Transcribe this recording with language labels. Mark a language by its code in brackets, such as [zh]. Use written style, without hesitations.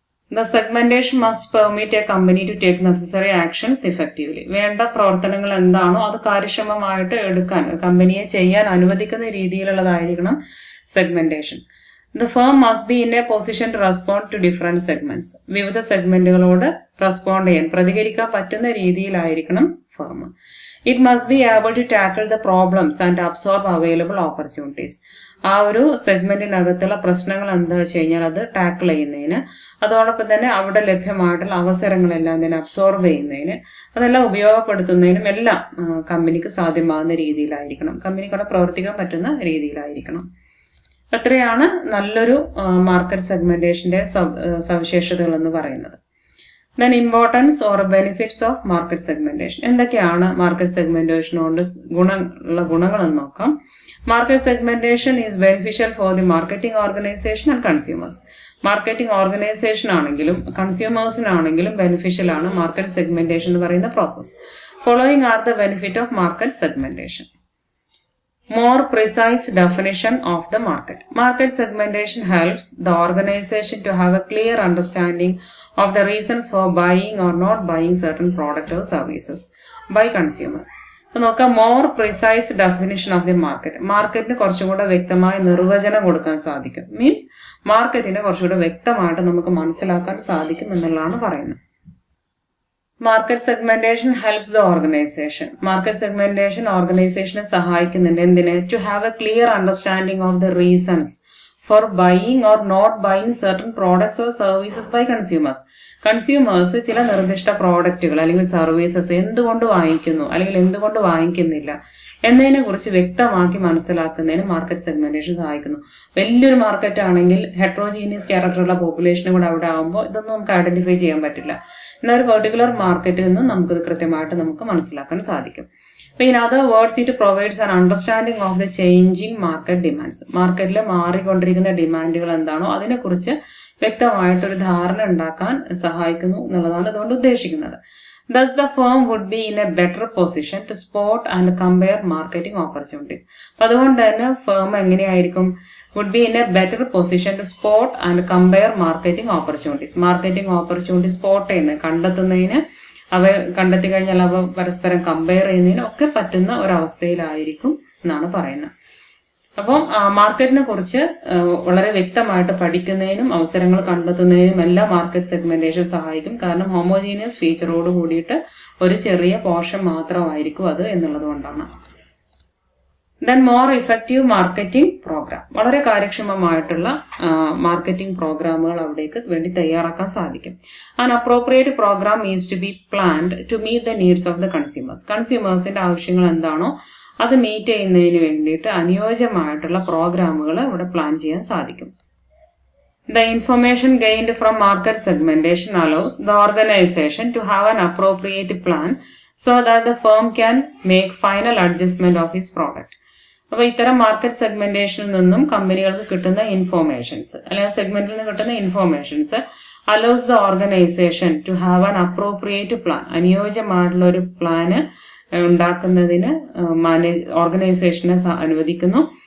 [en] The segmentation must permit a company to take necessary actions effectively. [ml] വേണ്ട പ്രവർത്തനങ്ങൾ എന്താണോ അത് കാര്യക്ഷമമായിട്ട് എടുക്കാൻ കമ്പനിയെ ചെയ്യാൻ അനുവദിക്കുന്ന രീതിയിലുള്ളതായിരിക്കണം segmentation. [en] The firm must be in a position to respond to different segments. [ml] വിവിധ സെഗ്മെന്റുകളോട് റെസ്പോണ്ട് ചെയ്യാൻ പ്രതികരിക്കാൻ പറ്റുന്ന രീതിയിലായിരിക്കണം firm. [en] It must be able to tackle the problems and absorb available opportunities. [ml] ആ ഒരു സെഗ്മെന്റിനകത്തുള്ള പ്രശ്നങ്ങൾ എന്താ വെച്ച് കഴിഞ്ഞാൽ അത് ടാക്കിൾ ചെയ്യുന്നതിന്, അതോടൊപ്പം തന്നെ അവിടെ ലഭ്യമായിട്ടുള്ള അവസരങ്ങളെല്ലാം തന്നെ അബ്സോർബ് ചെയ്യുന്നതിന്, അതെല്ലാം ഉപയോഗപ്പെടുത്തുന്നതിനും എല്ലാം കമ്പനിക്ക് സാധ്യമാകുന്ന രീതിയിലായിരിക്കണം, കമ്പനിക്ക് അവിടെ പ്രവർത്തിക്കാൻ പറ്റുന്ന രീതിയിലായിരിക്കണം. അത്രയാണ് നല്ലൊരു മാർക്കറ്റ് സെഗ്മെന്റേഷന്റെ സവിശേഷതകൾ എന്ന് പറയുന്നത്. [en] Then importance or benefits of market segmentation. [ml] എന്തൊക്കെയാണ് മാർക്കറ്റ് സെഗ്മെന്റേഷൻ കൊണ്ട് ഗുണങ്ങൾ എന്ന് നോക്കാം. [en] Market segmentation is beneficial for the marketing organisation and consumers. [ml] Marketing organisation ആണെങ്കിലും കൺസ്യൂമേഴ്സിനാണെങ്കിലും ബെനിഫിഷ്യൽ ആണ് മാർക്കറ്റ് സെഗ്മെന്റേഷൻ എന്ന് പറയുന്ന process. [en] Following are the benefit of market segmentation. More precise definition of the market. Market segmentation helps the organization to have a clear understanding of the reasons for buying or not buying certain products or services by consumers. [ml] അപ്പോൾ നോക്കാം, [en] More precise definition of the market. [ml] മാർക്കറ്റിന് കുറച്ചുകൂടെ വ്യക്തമായ നിർവചനം കൊടുക്കാൻ സാധിക്കും. Means മാർക്കറ്റിനെ കുറച്ചുകൂടെ വ്യക്തമായിട്ട് നമുക്ക് മനസ്സിലാക്കാൻ സാധിക്കും എന്നുള്ളതാണ് പറയുന്നത്. [en] Market segmentation helps the organisation. [ml] Market segmentation ഓർഗനൈസേഷനെ സഹായിക്കുന്നുണ്ട്. എന്തിന്? [en] To have a clear understanding of the reasons for buying or not buying certain products or services by consumers. [ml] Consumers ചില നിർദ്ദിഷ്ട പ്രോഡക്റ്റുകൾ അല്ലെങ്കിൽ സർവീസസ് എന്തുകൊണ്ട് വാങ്ങിക്കുന്നു അല്ലെങ്കിൽ എന്തുകൊണ്ട് വാങ്ങിക്കുന്നില്ല എന്നതിനെ കുറിച്ച് വ്യക്തമാക്കി മനസ്സിലാക്കുന്നതിന് മാർക്കറ്റ് സെഗ്മെന്റേഷൻ സഹായിക്കുന്നു. വലിയൊരു മാർക്കറ്റ് ആണെങ്കിൽ ഹെട്രോജീനിയസ് ക്യാരക്ടറുള്ള പോപ്പുലേഷനും കൂടെ അവിടെ ആകുമ്പോൾ ഇതൊന്നും നമുക്ക് ഐഡന്റിഫൈ ചെയ്യാൻ പറ്റില്ല. എന്നാൽ ഒരു പെർട്ടിക്കുലർ മാർക്കറ്റിൽ നിന്നും നമുക്കിത് കൃത്യമായിട്ട് നമുക്ക് മനസ്സിലാക്കാൻ സാധിക്കും. [en] In other words, it provides an understanding of the changing market demands. [ml] മാർക്കറ്റിൽ മാറിക്കൊണ്ടിരിക്കുന്ന ഡിമാൻഡുകൾ എന്താണോ അതിനെക്കുറിച്ച് വ്യക്തമായിട്ടൊരു ധാരണ ഉണ്ടാക്കാൻ സഹായിക്കുന്നു എന്നുള്ളതാണ് ഇതുകൊണ്ട് ഉദ്ദേശിക്കുന്നത്. [en] Thus, the firm would be in a better position to spot and compare marketing opportunities. [ml] അതുകൊണ്ട് തന്നെ ഫേം എങ്ങനെയായിരിക്കും? [en] would be in a better position to spot and compare marketing opportunities. [ml] Marketing opportunity spot ചെയ്യുന്നത്, കണ്ടെത്തുന്നതിന്, അവ കണ്ടെത്തി കഴിഞ്ഞാൽ അവ പരസ്പരം കമ്പയർ ചെയ്യുന്നതിനും ഒക്കെ പറ്റുന്ന ഒരവസ്ഥയിലായിരിക്കും എന്നാണ് പറയുന്നത്. അപ്പം മാർക്കറ്റിനെ കുറിച്ച് വളരെ വ്യക്തമായിട്ട് പഠിക്കുന്നതിനും അവസരങ്ങൾ കണ്ടെത്തുന്നതിനും എല്ലാം മാർക്കറ്റ് സെഗ്മെന്റേഷൻ സഹായിക്കും. കാരണം ഹോമോജീനിയസ് ഫീച്ചറോട് കൂടിയിട്ട് ഒരു ചെറിയ പോർഷൻ മാത്രമായിരിക്കും അത് എന്നുള്ളത് കൊണ്ടാണ്. [en] Then more effective marketing programme. [ml] വളരെ കാര്യക്ഷമമായിട്ടുള്ള മാർക്കറ്റിംഗ് പ്രോഗ്രാമുകൾ അവിടേക്ക് വേണ്ടി തയ്യാറാക്കാൻ സാധിക്കും. [en] An appropriate programme is to be planned to meet the needs of the consumers. [ml] കൺസ്യൂമേഴ്സിന്റെ ആവശ്യങ്ങൾ എന്താണോ അത് മീറ്റ് ചെയ്യുന്നതിന് വേണ്ടിയിട്ട് അനുയോജ്യമായിട്ടുള്ള പ്രോഗ്രാമുകൾ ഇവിടെ പ്ലാൻ ചെയ്യാൻ സാധിക്കും. [en] The information gained from market segmentation allows the organization to have an appropriate plan so that the firm can make final adjustment of its product. [ml] അപ്പോൾ ഇത്തരം മാർക്കറ്റ് സെഗ്മെന്റേഷനിൽ നിന്നും കമ്പനികൾക്ക് കിട്ടുന്ന ഇൻഫോർമേഷൻസ് അല്ലെങ്കിൽ സെഗ്മെന്റിൽ നിന്ന് കിട്ടുന്ന informations [en] Allows the organisation to have an appropriate plan. [ml] അനുയോജ്യമായിട്ടുള്ള ഒരു പ്ലാന് ഉണ്ടാക്കുന്നതിന് ഓർഗനൈസേഷനെ അനുവദിക്കുന്നു.